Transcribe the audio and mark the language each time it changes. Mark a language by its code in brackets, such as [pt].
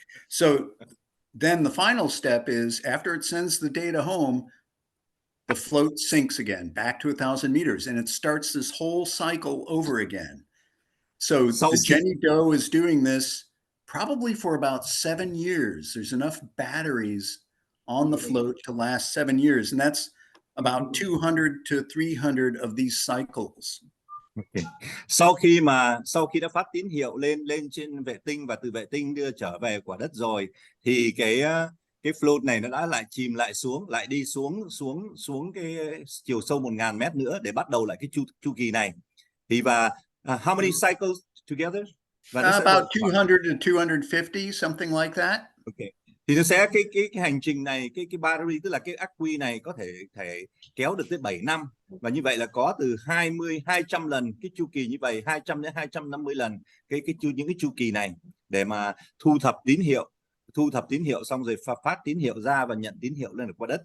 [en] So then the final step is, after it sends the data home, the float sinks again back to 1,000 meters, and it starts this whole cycle over again. So the Jenny Doe is doing this probably for about 7 years. There's enough batteries on the float to last 7 years, and that's about 200 to 300 of these cycles. Okay. [vi] Sau khi đã phát tín hiệu lên trên vệ tinh và từ vệ tinh đưa trở về quả đất rồi, thì cái float này nó đã lại chìm lại xuống, lại đi xuống cái chiều sâu 1.000 mét nữa để bắt đầu lại cái chu kỳ này. Thì [en] how many cycles together? About 200 to 250, something like that. Okay. [vi] Thì nó sẽ cái hành trình này, cái BARI tức là cái ắc quy này có thể kéo được tới 7 năm, và như vậy là có từ 200 lần cái chu kỳ như vậy, 200 đến 250 lần những cái chu kỳ này để mà thu thập tín hiệu xong rồi phát tín hiệu ra và nhận tín hiệu lên được quả đất.